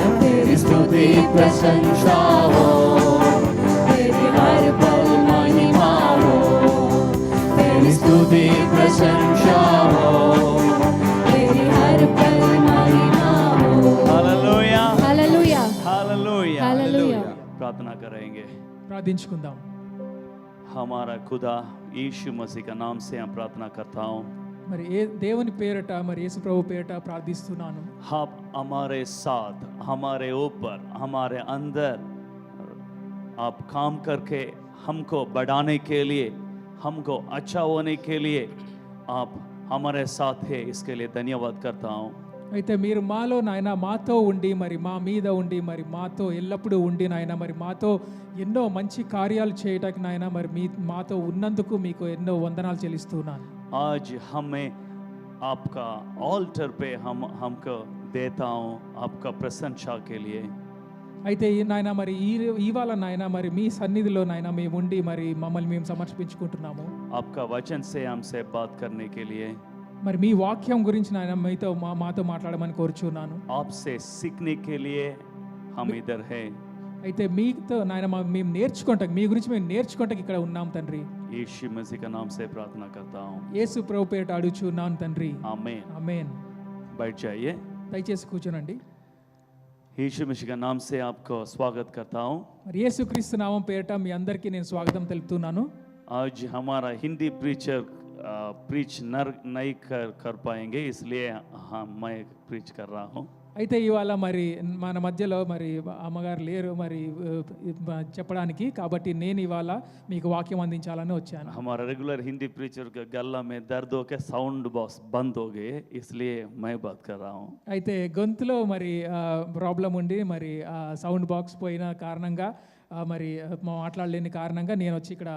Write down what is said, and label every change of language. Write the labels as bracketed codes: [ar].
[hi] तेरी स्तुति प्रशंसा हो, तेरी हर पल महिमा हो, तेरी स्तुति प्रशंसा हो, तेरी हर पल महिमा हो। Hallelujah hallelujah hallelujah hallelujah. प्रार्थना करेंगे। [te] ప్రార్థించుకుందాం। [hi] हमारा खुदा यीशु मसीह का नाम से हम प्रार्थना करता हूँ। [te] మరి దేవుని పేరట మరి యేసు ప్రభు పేరట ప్రార్థిస్తున్నాను। [hi] आप हमारे साथ, हमारे ऊपर, हमारे अंदर आप काम करके हमको बढ़ाने के लिए, हमको अच्छा होने के लिए आप हमारे साथ है, इसके लिए धन्यवाद करता हूँ। [te] అయితే మీరు మాలో నాయన మాతో ఉండి మరి మా మీద ఉండి మరి మాతో ఎల్లప్పుడూ ఉండి నాయన మరి మాతో ఎన్నో మంచి కార్యాలు చేయడానికి నాయన మరి మాతో ఉన్నందుకు మీకు ఎన్నో వందనాలు చెల్లిస్తున్నాను। [hi] आज हमें आपका ऑल्टर पे हमको देता हूँ आपका प्रशंसा के लिए। [te] అయితే నాయన మరి ఇవాళ నాయన మరి మీ సన్నిధిలో నాయన మేము ఉండి మరి మమ్మల్ని మేము సమర్పించుకుంటున్నాము। [hi] आपका वचन से हमसे बात करने के लिए, [te] మరి మీ వాక్యం గురించి నాయన మాతో మాట్లాడమని కోరుచున్నాను। [hi] आपसे सीखने के लिए हम इधर हैं। [te] అయితే మీతో నాయన మేము నేర్చుకుంటాం, మీ గురించి మేము నేర్చుకుంటాం ఇక్కడ ఉన్నాం తండ్రి। [hi] यीशु मसीह का नाम से प्रार्थना करता हूँ, [te] యేసు ప్రభు పేరట అడుగుచున్నాను తండ్రి, [hi] आमीन। [te] ఆమేన్। [hi] बैठ जाइए। [te] దయచేసి కూర్చోనండి। [hi] यीशु मसीह का नाम से आपको स्वागत करता हूँ। [te] మరి యేసుక్రీస్తు నామం పేరట మీ అందరికీ నేను స్వాగతం తెలుపుతున్నాను। [hi] आज हमारा हिंदी प्रीचर प्रीच नहीं कर पाएंगे, इसलिए हाँ मैं प्रीच कर रहा हूँ। [te] అయితే ఇవాళ మరి మన మధ్యలో మరి అమ్మగారు లేరు మరి చెప్పడానికి, కాబట్టి నేను ఇవాళ మీకు వాక్యం అందించాలని వచ్చాను. [hi] हमारा रेगुलर हिंदी प्रीचर का गला में दर्द हो के साउंड बॉक्स बंद हो गए, इसलिए मैं बात कर रहा हूँ. [te] అయితే గొంతులో మరి ప్రాబ్లం ఉండి మరి సౌండ్ బాక్స్ పోయిన కారణంగా మరి మాట్లాడలేని కారణంగా నేను వచ్చి ఇక్కడ